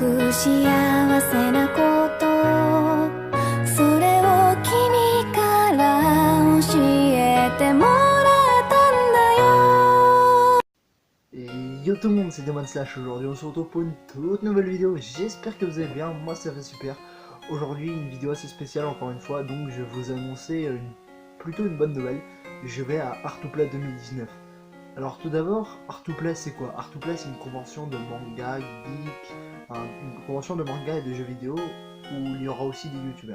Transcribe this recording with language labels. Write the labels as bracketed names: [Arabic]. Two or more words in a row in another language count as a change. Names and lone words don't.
[Japanese] 幸せなことそれを君から教えてもらったんだよ。 [French] Et yo tout le monde, c'est Demon Slash. Aujourd'hui on se retrouve pour une toute nouvelle vidéo. J'espère que vous allez bien, moi ça va super. Aujourd'hui une vidéo assez spéciale encore une fois, donc je vais vous annoncer plutôt une bonne nouvelle. Je vais à Art2Play 2019. Alors tout d'abord, Art2Play c'est quoi? Art2Play c'est une convention de manga, geek, enfin, une convention de manga et de jeux vidéo où il y aura aussi des youtubeurs.